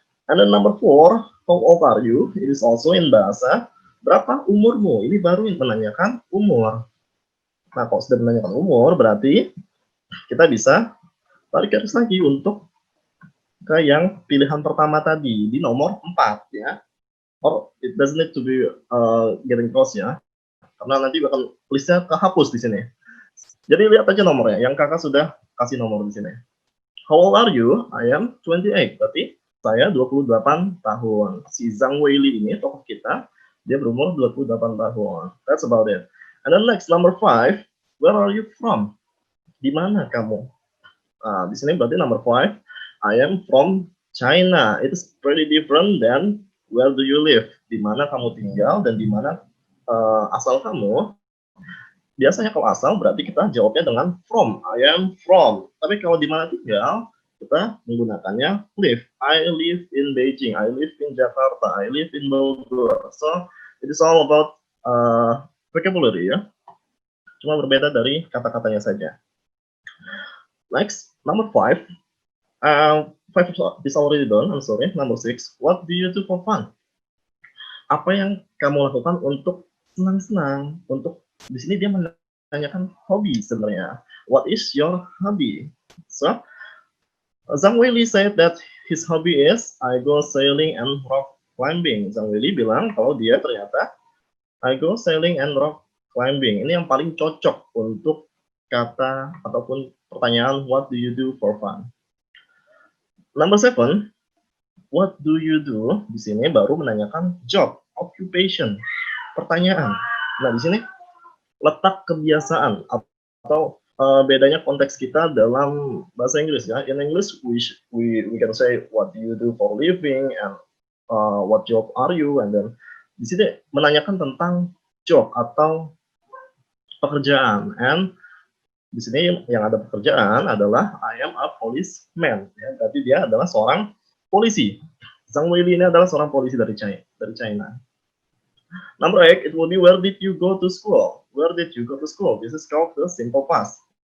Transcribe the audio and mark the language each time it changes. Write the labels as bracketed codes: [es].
[en] And then number 4, how old are you? It is also in bahasa. [id] Berapa umurmu? Ini baru yang menanyakan umur. Nah, kalau sudah menanyakan umur, berarti kita bisa tarik garis lagi untuk ke yang pilihan pertama tadi, di nomor 4 ya. [en] Or it doesn't need to be getting close ya. [id] Karena nanti bakal listnya kehapus di sini. Jadi lihat aja nomornya, yang kakak sudah kasih nomor di sini. [en] How old are you? I am 28. [id] Berarti saya 28 tahun. Si Zhang Weili ini, tokoh kita, dia berumur 28 tahun. [en] That's about it. And then next, number 5, where are you from? [id] Di mana kamu? Nah, di sini berarti [en] number 5, I am from China. It is pretty different than where do you live? [id] Di mana kamu tinggal dan di mana asal kamu. Biasanya kalau asal berarti kita jawabnya dengan from. [en] I am from. [id] Tapi kalau di mana tinggal, kita menggunakannya live. [en] I live in Beijing, I live in Jakarta, I live in Bogor. So it is all about vocabulary ya. [id] Cuma berbeda dari kata-katanya saja. [en] Next, number 5. 5 is already done. I'm sorry. Number 6. What do you do for fun? [id] Apa yang kamu lakukan untuk senang-senang? Untuk di sini dia menanyakan hobi sebenarnya. [en] What is your hobby? So, Zhang Weili said that his hobby is I go sailing and rock climbing. [id] Zhang Weili bilang kalau dia ternyata [en] I go sailing and rock climbing. [id] Ini yang paling cocok untuk kata ataupun pertanyaan [en] what do you do for fun. Number 7, what do you do? [id] Di sini baru menanyakan job, occupation, pertanyaan. Nah, di sini letak kebiasaan atau bedanya konteks kita dalam bahasa Inggris ya. [en] In English we can say what do you do for living and what job are you, and then [id] di sini menanyakan tentang job atau pekerjaan, [en] and [id] di sini yang ada pekerjaan adalah [en] I am a policeman ya, [id] berarti dia adalah seorang polisi. Zhang Weili ini adalah seorang polisi dari China. [en] Number 8, it will be where did you go to school? Where did you go to school? This is called the simple past.